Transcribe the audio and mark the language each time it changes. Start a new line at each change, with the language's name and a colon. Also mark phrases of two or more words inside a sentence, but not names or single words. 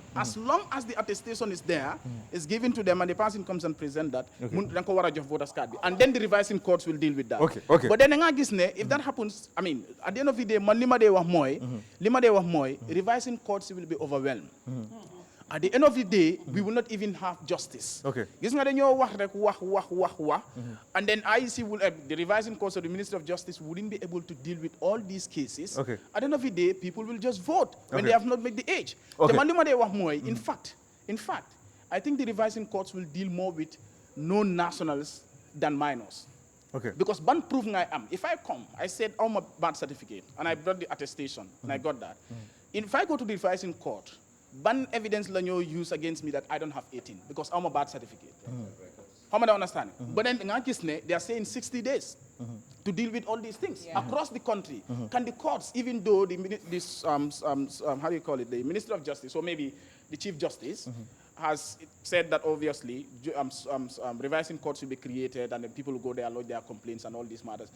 English: As long as the attestation is there, it's given to them, and the person comes and presents that, voters card. And then the revising courts will deal with that. Okay. But then, if that happens, at the end of the day, revising courts will be overwhelmed. at the end of the day, we will not even have justice. Okay.
Wolof: Gis nga dañoo wax rek wax,
English: and then IEC will, the revising course of the Ministry of Justice wouldn't be able to deal with all these cases. Okay. At the end of the day, people will just vote when Okay. they have not made the age. Okay.
Wolof: Te man li ma dee wax mooy,
English: in fact, I think the revising courts will deal more with non-nationals than minors. Okay. Because ban proof I am. If I come, I said I'm a birth certificate, and I brought the attestation, and I got that. If I go to the revising court, ban evidence
Wolof: la ñoo
English: use against me that I don't have 18 because I'm a birth certificate. How am I understand? But then they are saying 60 days to deal with all these things across the country. Can the courts, even though the how do you call it, the Minister of Justice, or maybe the Chief Justice, has said that obviously revising courts will be created and then people will go there, lodge their complaints and all these matters.